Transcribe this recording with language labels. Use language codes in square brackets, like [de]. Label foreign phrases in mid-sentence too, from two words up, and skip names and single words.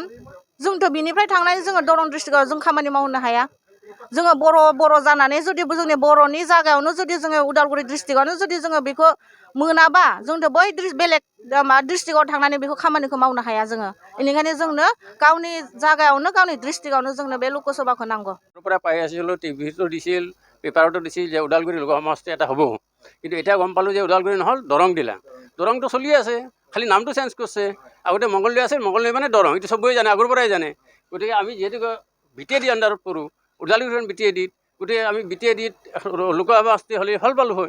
[brx] जोंथ' बिनिफ्राय थांनानै जोङो दरं डिस्ट्रिक्टआव जों खामानि मावनो हाया। जोङो बर' जानानै जुदि जोंनि बर'नि जायगायावनो जुदि जोङो उदालगुरि डिस्ट्रिक्टआवनो जुदि जोङो बेखौ मोनाबा, जोंथ' बै बेलेग डिस्ट्रिक्टआव थांनानै बेखौ खामानिखौ मावनो हाया जोङो। बेनिखायनो जोंनो गावनि जायगायावनो गावनि डिस्ट्रिक्टआवनो जोंनो बे लकसभाखौ नांगौ। [as] পৰা পাই আছিলোঁ, টিভিতো দিছিল, পেপাৰতো দিছিল যে ওদালগুৰি লোক সমষ্টি এটা হ'ব। কিন্তু এতিয়া গম পালোঁ যে ওদালগুৰি নহ'ল, দৰং দিলা। দৰংটো চলি আছে, খালি নামটো চেঞ্জ কৰিছে। আগতে মংগলদৈ আছিল, মংগলদৈ মানে দৰং, এইটো চবেই জানে, আগৰ পৰাই জানে। গতিকে আমি যিহেতু বিটিএডি আণ্ডাৰত পৰোঁ, ওদালগুৰিখন বিটিএডিত, গতিকে আমি বিটিএডিত লোক সমষ্টি হ'লে ভাল পালোঁ হয়।